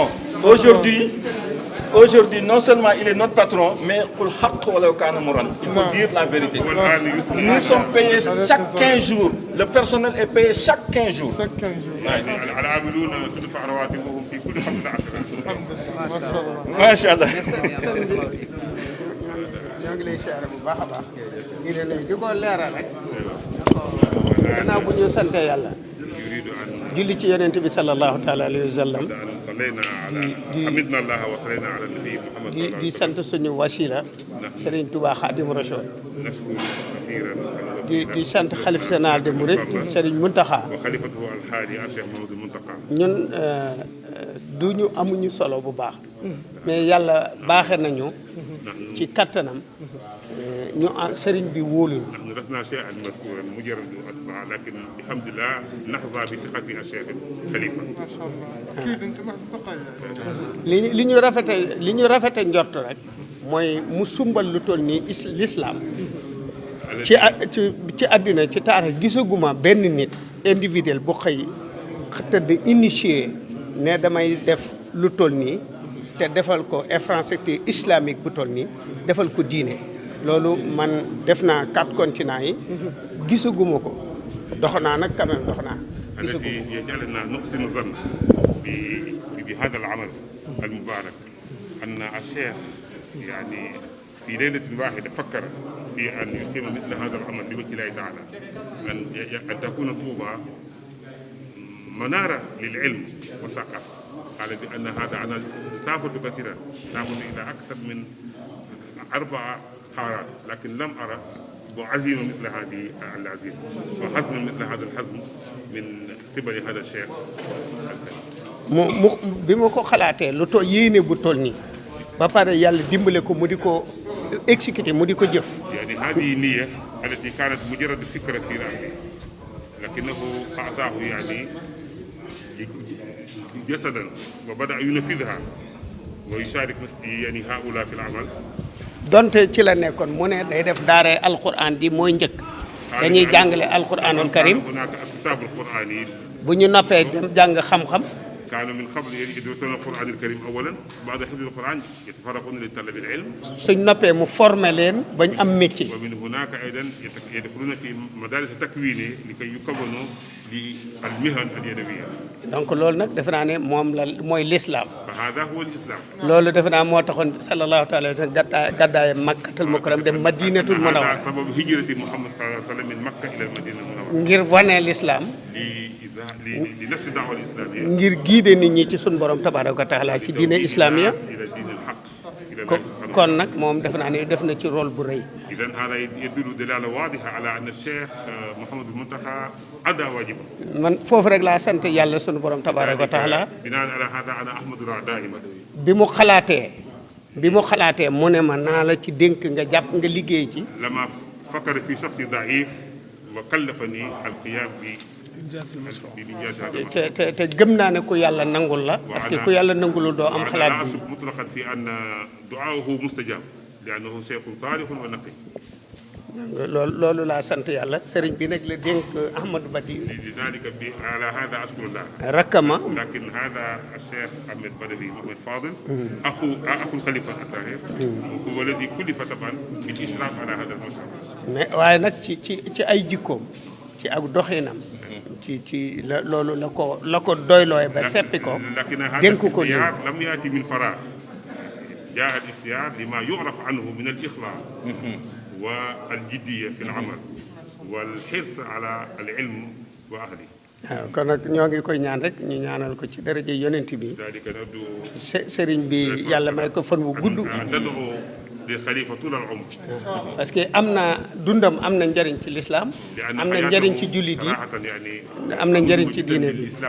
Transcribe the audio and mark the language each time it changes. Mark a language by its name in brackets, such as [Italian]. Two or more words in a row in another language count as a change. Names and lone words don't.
[French] Aujourd'hui, non seulement il est notre patron, mais il faut dire la vérité. Nous sommes payés chaque 15 jours. Le personnel est payé chaque 15 jours. Machallah. [Wolof] ñoo ngi lay siyaare bu baax a baax di leen di ko leeral rek gannaaw bu ñu sante yàlla julli ci yonent bi [Arabic] صلى الله تعالى عليه وسلم [Wolof] di sant suñu wasila Serigne Touba Khadim Rassoul di sant xalif [French] général de [Wolof] Mouride Serigne Mountakha ñun duñu amuñu solo bu baax mais yàlla baaxe nañu ci kattanam ñu sëriñ bi wóoluñu [Arabic] لسنا شيئا مذكورا مجرد اتباع لكن الحمد لله نحظى بثقه الشيخ خليفه. ما شاء الله اكيد انت مع الثقه. [Wolof] li ñu rafete njort rek mooy mu sumbal lu toll nii l'islam ci àddina ci taarix gisaguma benn nit individuel bu xëy tëdd initié ne damay def lu toll nii te defal ko [French] infrastructure islamique [Wolof] bu toll nii defal ko diine. loolu man def naa 4 continents yi gisaguma ko dox naa nag [French] quand même [Wolof] dox naa [Arabic] الذي يجعلنا نحسن الظن بهذا العمل المبارك أن الشيخ يعني في ليلة واحدة فكر في أن يقيم مثل هذا العمل لوجه الله تعالى أن تكون طوبى منارة للعلم والثقافة. قال بأن هذا أنا سافرت كثيرا ذهبت إلى أكثر من 4 قارات لكن لم أرى عزيمة مثل هذه العزيمة وحزم مثل هذا الحزم من قبل هذا الشيخ. [Wolof] bi ma ko xalaatee lu toll yéene bu toll nii ba pare yàlla dimbale ko mu di ko exécuter mu di ko jëf. [Arabic] يعني هذه النية التي كانت مجرد فكرة في رأسي لكنه أعطاه يعني جسدا وبدأ ينفذها ويشارك يعني هؤلاء في العمل. [Wolof] donte ci la nekkoon mu ne day def daara alquran di mooy njëkk dañuy jàngale alquranul karim bu ñu noppee dem jàng xam-xam. [Arabic] كانوا من قبل يدرسون القرآن الكريم أولا بعد حفظ القرآن يتفرغون لطلب العلم. [Wolof] suñ noppee mu formé leen bañ am métier. [Arabic] ومن هناك أيضا يدخلون في مدارس تكوينية لكي يكونوا للمهن اليدوية. [Wolof] donc loolu nag defe naa ne moom la mooy l'islam. [Arabic] فهذا هو الإسلام. [Wolof] loolu defe naa moo taxoon [Arabic] صلى الله عليه وسلم [Wolof] gàddaay Makkatul Mukarram dem Madinatul Munawwara. [Arabic] هذا سبب هجرة محمد صلى الله عليه وسلم من مكة إلى المدينة المنورة. [Wolof] ngir wane l'islam. [Arabic] لنشر الدعوة الإسلامية. [Wolof] ngir guider nit ñi ci sunu borom [Arabic] تبارك وتعالى [Wolof] ci diine islamiya. kon nag moom defe naa ne def na ci rôle bu rëy. [Arabic] إذا هذا يدل دلالة واضحة على أن الشيخ محمد المنتقى أدى واجبه. [Wolof] man foofu rek laa sant yàlla sunu borom [Arabic] تبارك وتعالى. بناء على هذا أنا أحمد الله دائما. [Wolof] bi mu xalaatee mu ne ma naa la ci dénk nga jàpp nga liggéey ci. [Arabic] لما فكر في شخص ضعيف وكلفني القيام به [Wolof] te gëm naa ne ku yàlla nangul la. [French] parce que [Wolof] ku yàlla nangulul doo am xalaat bi. [Arabic] مطلقا في أن دعاءه مستجاب لأنه شيخ صالح ونقي. [Wolof] loolu laa sant yàlla sëriñ bi nag la dénk Ahmadou Badi. [Arabic] لذلك بناء على هذا أشكر الله. rakkama. لكن هذا الشيخ أحمد بدوي محمد فاضل. أخو خليفة الساهر. هو الذي كلف طبعا بالإشراف على هذا المشروع. [Wolof] mais waaye nag ci ay jikkoom ci ak doxinam. ci loolu la ko doylooy ba seppi ko. dénk ko nii [Arabic] لم يأت من فراغ. جاء الاختيار لما يعرف عنه من الإخلاص. والجدية في العمل والحرص على العلم وأهله. [Wolof] kon nag ñoo ngi koy ñaan rek ñu ñaanal ko ci daraja yonent bi. sëriñ bi yàlla may ko fan wu gudd. [French] parce que [Wolof] am na dundam am na njëriñ ci lislaam am na njëriñ ci jullit yi am na njëriñ ci diine bi.